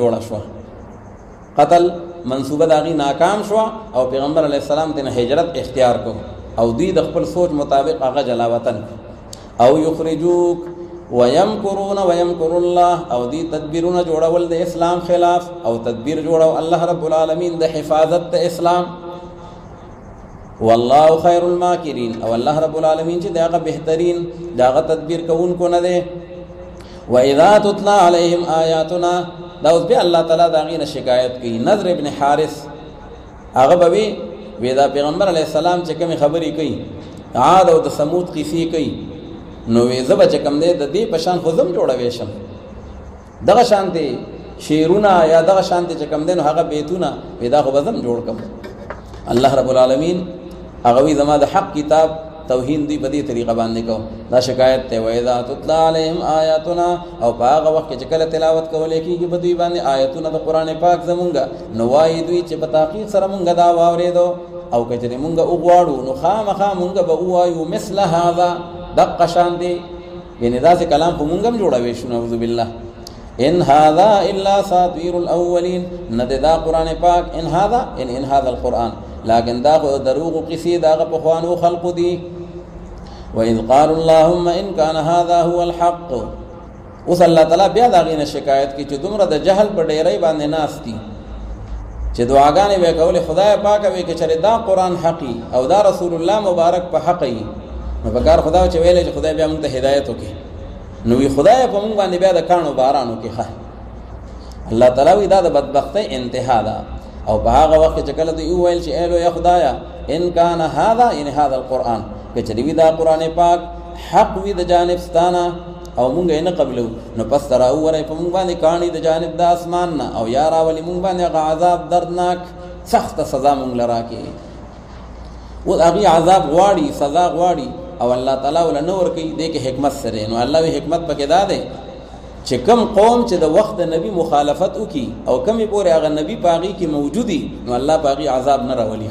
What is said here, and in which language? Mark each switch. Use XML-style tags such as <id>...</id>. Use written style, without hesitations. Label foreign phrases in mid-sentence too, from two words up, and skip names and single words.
<ps>جوړه شوه قتل منصوبه د هغې ناکام شوه او پیغمبر</ps> <ar>علیه السلام</ar> <ps>ته هجرت اختیار کو او دوی د خپل سوچ مطابق هغه جلاوطن او</ps> <ar>یخرجوک ويمكرون ويمكر الله</ar> <ps>او دی تدبیرونه جوړول د اسلام خلاف او تدبیر جوړو</ps> <ar>الله رب العالمین</ar> <ps>د حفاظت د اسلام</ps> <ar>والله خیر الماکرین</ar> <ps>او</ps> <ar>الله رب العالمین</ar> <ps>چې دغه بهترین دغه تدبیر کوونکو نه دی.</ps> <ar>واذا تتلى عليهم آیاتنا</ar> <ps>دا اوس بیا الله تعالی دا غینه شکایت کوي. نضر ابن حارث هغه به وی دا پیغمبر</ps> <ar>علیه السلام</ar> <ps>چې کومې خبرې کوي عاد او د ثمود قصې کوي نو وی زبا چې کم دی د دې په شان خو زم جوړوی شم دغه شانتې شعرونه یا دغه شانتې چې کم دی نو هغه بیتونه وی دا خو به زم جوړ کړم.</ps> <ar>الله رب العالمین</ar> <ps>هغه وی زما د حق کتاب توهین دوی په دې طریقه باندې کو دا شکایت دی.</ps> <ar>واذا تتلى عليهم آیاتنا</ar> <ps>او په هغه وخت کې چې کله تلاوت کولی کېږي په دوی باندې آیتونه د قرآن پاک زمونږ نو وایي دوی چې په تحقیق سره مونږ دا واورېدو او که چېرې مونږ وغواړو نو خامخا مونږ به ووایو</ps> <ar>مثل هذا</ar> <ps>دقه شان دی یعنی داسې کلام خو مونږ هم جوړوی شو</ps> <ar>نعوذ بالله. ان هذا الا اساطیر الاولین</ar> <ps>نه دی دا قرآن پاک</ps> <ar>ان هذا القرآن</ar> <ps>لیکن دا خو دروغ قصې د هغه پخوانو خلقو دي.</ps> <ar>وإذ قالوا اللهم إن كان هذا هو الحق</ar> <ps>اوس الله تعالی بیا دا غینه شکایت کی چې دومره د جهل په ډیرۍ باندې ناست دي چې دعاګانې به کولې خدای پاک وی کې چې دا قرآن حقي او دا رسول الله مبارک په حق یې نو په کار خدای چې ویلې چې خدای بیا موږ ته هدایت وکړي نو وی خدای په موږ باندې بیا د کاڼو باران وکړي. ښه الله تعالی وی دا د بدبختۍ انتها ده او په هغه وخت چې کله دوی وویل چې ایلو یا خدایا</ps> <ar>ان کان هذا</ar> <ps>یعنی</ps> <ar>هذا القرآن</ar> <ps>که چې وی دا قرآن پاک حق وی د جانب ستانه او مونږ یې نه قبلو نو پس ته راووری په مونږ باندې کاڼي د جانب د اسمان نه او یا راولي مونږ باندې هغه عذاب دردناک سخته سزا مونږ له راکړي. اوس هغې عذاب غواړي سزا غواړي او الله تعالی وله نه ورکوي دې کې حکمت سره نو الله وی حکمت پکې دا دی چې کم قوم چې د وخت د نبی مخالفت وکړي او کمې پورې هغه نبی په هغې کې موجودي نو الله په هغې عذاب نه راولي.</ps>